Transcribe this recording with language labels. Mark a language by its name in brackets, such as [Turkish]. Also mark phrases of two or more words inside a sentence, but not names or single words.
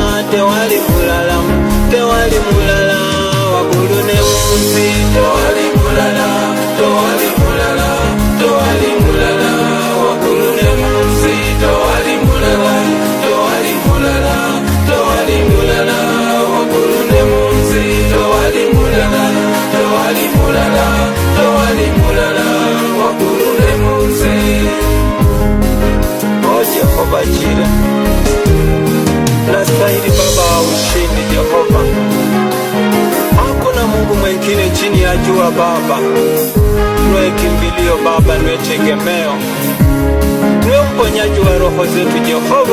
[Ganda] tewali mulala, tewali mulala, wakulune munsi, tewali mulala, tewali mulala, tewali mulala, wakulune munsi, tewali mulala, tewali mulala, tewali mulala, wakulune munsi, tewali mulala, tewali mulala, tewali mulala, wakulune munsi. [Swahili] O Jehova Jireh, nastahili Baba wa ushindi. Jehova, hakuna Mungu mwengine chini ya jua Baba. Nwe kimbilio Baba, nwe tegemeo, nwe mponyaji wa roho zetu Jehova.